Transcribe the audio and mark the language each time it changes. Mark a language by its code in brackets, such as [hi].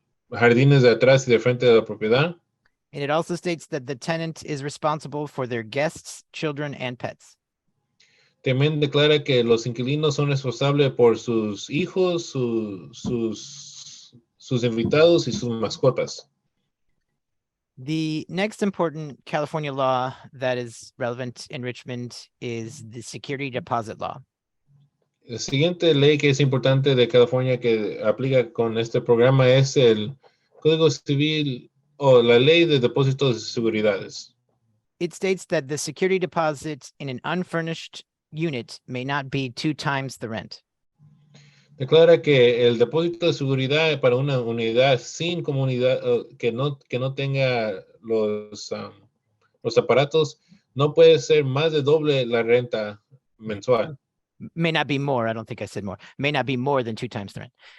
[es] jardines de atrás y de frente de la propiedad. [en] And it also states that the tenant is responsible for their guests, children, and pets. [es] También declara que los inquilinos son responsables por sus hijos, sus invitados y sus mascotas. [en] The next important California law that is relevant in Richmond is the security deposit law. [es] La siguiente ley que es importante de California que aplica con este programa es el Código Civil o la Ley de Depósitos de Seguridades. [en] It states that the security deposit in an unfurnished unit may not be 2 times the rent. [es] Declara que el depósito de seguridad para una unidad sin comunidad que no tenga los aparatos no puede ser más de doble la renta mensual. [en] May not be more. I don't think I said more. May not be more than 2 times the rent.